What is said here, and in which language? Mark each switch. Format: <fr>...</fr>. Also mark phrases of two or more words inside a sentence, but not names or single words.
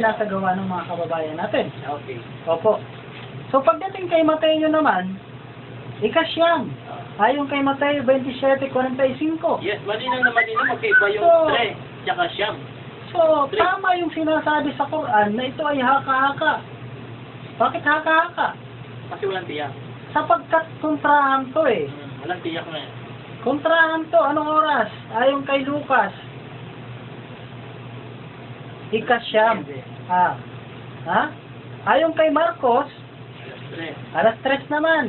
<tl>sinasagawa ng mga kababayan natin. Okay. Opo. So pagdating kay Mateo naman, ikasyam. Ayon kay Mateo 27:45. Yes, malinaw na malinaw. Magkaiba yung So, 3 tsaka siyam. So, tama yung sinasabi sa Quran na ito ay haka-haka. Bakit haka-haka? Kasi walang tiyak. Sapagkat kontrahan to eh. Walang tiyak na. Kontrahan to. Anong oras? Ayon kay Lucas. Ikasyam. Ha? Ayon kay Marcos, alas 3 naman.</tl>